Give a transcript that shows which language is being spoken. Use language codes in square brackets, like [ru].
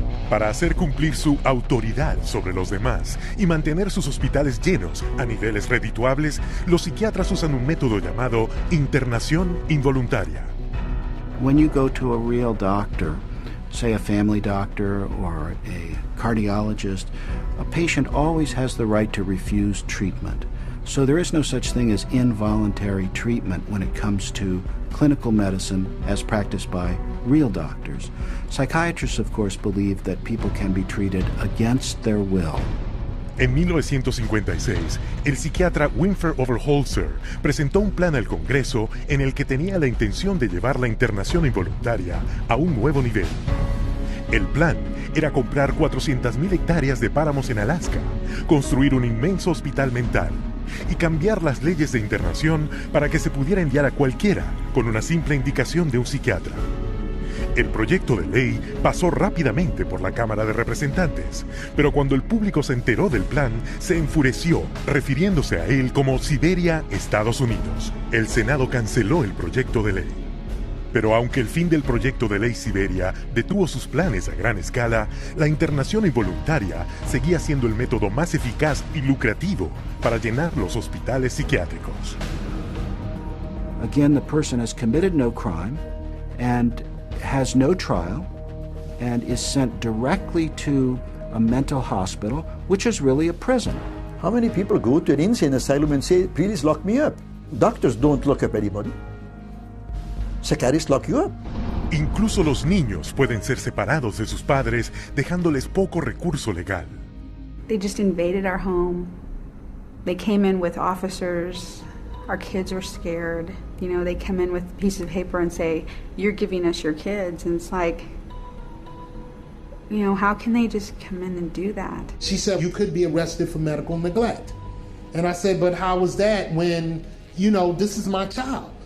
[es] Para hacer cumplir su autoridad sobre los demás y mantener sus hospitales llenos a niveles redituables, los psiquiatras usan un método llamado internación involuntaria. [en] When you go to a real doctor, say a family doctor or a cardiologist, a patient always has the right to refuse treatment. So there is no such thing as involuntary treatment when it comes to clinical medicine as practiced by real doctors. Psychiatrists, of course, believe that people can be treated against their will. [es] En 1956, el psiquiatra Winfrey Overholzer presentó un plan al Congreso en el que tenía la intención de llevar la internación involuntaria a un nuevo nivel. El plan era comprar 400.000 hectáreas de páramos en Alaska, construir un inmenso hospital mental y cambiar las leyes de internación para que se pudiera enviar a cualquiera con una simple indicación de un psiquiatra. El proyecto de ley pasó rápidamente por la Cámara de Representantes, pero cuando el público se enteró del plan, se enfureció, refiriéndose a él como Siberia, Estados Unidos. El Senado canceló el proyecto de ley. Pero aunque el fin del proyecto de ley Siberia detuvo sus planes a gran escala, la internación involuntaria seguía siendo el método más eficaz y lucrativo para llenar los hospitales psiquiátricos. [en] Again, the person has committed no crime and has no trial and is sent directly to a mental hospital, which is really a prison. How many people go to an insane asylum and say, please lock me up? Doctors don't lock up anybody. Psychiatrists lock you up. [es] Incluso los niños pueden ser separados de sus padres, dejándoles poco recurso legal. [en] They just invaded our home. They came in with officers. Our kids were scared. You know, they come in with pieces of paper and say, you're giving us your kids. And it's like, you know, how can they just come in and do that? She said, you could be arrested for medical neglect. And I said, but how is that when, you know, this is my child?